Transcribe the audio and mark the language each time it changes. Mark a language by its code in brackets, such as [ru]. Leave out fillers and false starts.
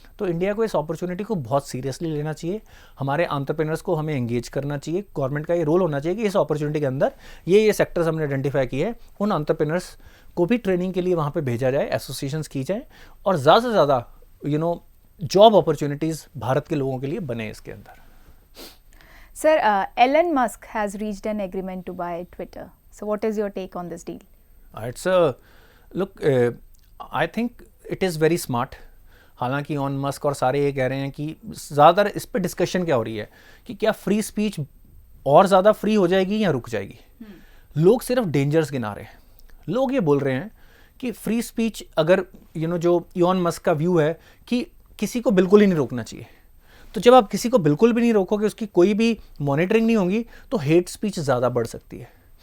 [hi] तो इंडिया को इस अपॉर्चुनिटी को बहुत सीरियसली लेना चाहिए। हमारे एंटरप्रेन्योर्स को हमें एंगेज करना चाहिए। गवर्नमेंट का ये रोल होना चाहिए कि इस अपॉर्चुनिटी के अंदर ये सेक्टर्स हमने आइडेंटिफाई किए हैं, उन एंटरप्रेन्योर्स को भी ट्रेनिंग के लिए वहाँ पे भेजा जाए, एसोसिएशंस की जाए और ज़्यादा से ज़्यादा जॉब अपॉर्चुनिटीज़ भारत के लोगों के लिए बने इसके अंदर। [en] Sir, Elon Musk has reached an agreement to buy Twitter. So what is your take on this deal? It's look, I think it is very smart. [hi] हालांकि ऑन मस्क और सारे ये कह रहे हैं कि ज़्यादातर इस पे डिस्कशन क्या हो रही है कि क्या फ्री स्पीच और ज़्यादा फ्री हो जाएगी या रुक जाएगी। लोग सिर्फ डेंजर्स गिना रहे हैं। लोग ये बोल रहे हैं कि फ्री स्पीच, अगर जो इलॉन मस्क का व्यू है कि किसी को बिल्कुल ही नहीं रोकना चाहिए, तो जब आप किसी को बिल्कुल भी नहीं रोकोगे, उसकी कोई भी मॉनिटरिंग नहीं होगी, तो हेट स्पीच ज़्यादा बढ़ सकती है।